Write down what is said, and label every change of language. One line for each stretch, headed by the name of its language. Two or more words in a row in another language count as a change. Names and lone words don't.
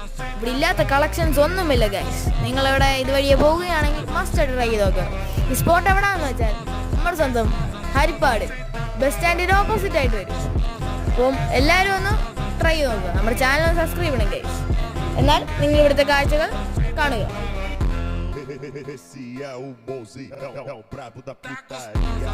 Malayalam: ഇവിടെ ഇല്ലാത്ത കളക്ഷൻസ് ഒന്നുമില്ല ഗൈസ്. നിങ്ങളിവിടെ ഇതുവഴിയെ പോവുകയാണെങ്കിൽ മസ്റ്റ് ആയിട്ട് ട്രൈ ചെയ്ത് നോക്കുക. ഈ സ്പോട്ട് എവിടെയാണെന്ന് വെച്ചാൽ നമ്മുടെ സ്വന്തം ഹരിപ്പാട്
English: bus standിന്
Malayalam: ഓപ്പോസിറ്റ് ആയിട്ട് വരും. അപ്പം എല്ലാവരും ഒന്ന് ട്രൈ ചെയ്ത് നോക്കുക. നമ്മുടെ
English: channel subscribe
Malayalam: ചെയ്യണം ഗൈസ്. എന്നാൽ നിങ്ങൾ ഇവിടുത്തെ കാഴ്ചകൾ കാണുക.
Portuguese: Esse é o Mozi, é o brabo da putaria.